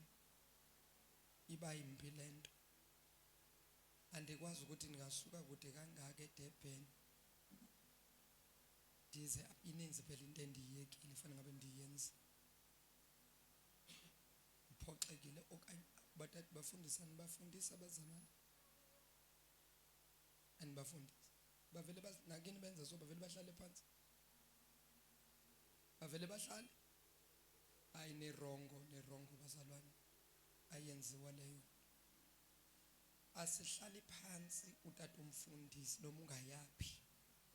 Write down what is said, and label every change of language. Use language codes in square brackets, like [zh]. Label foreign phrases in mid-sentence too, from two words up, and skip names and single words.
[xh] Iba yimbi lento. Andikwazi ukuthi ngasuka kude kangaka eDurban ndize ininzi phela into endiyekile fanele ngabe ndiyenza. Uphoxekile okanye bathathu bafundisana, bafundisa abazalwane. Anibafundisa. Bavele nakini benza so, bavele bahlale phansi. Bavele bahlale. Hayi nerongo bazalwane. Ayenziwa leyo. Asihlali phansi utata umfundisi noma ungayaphi.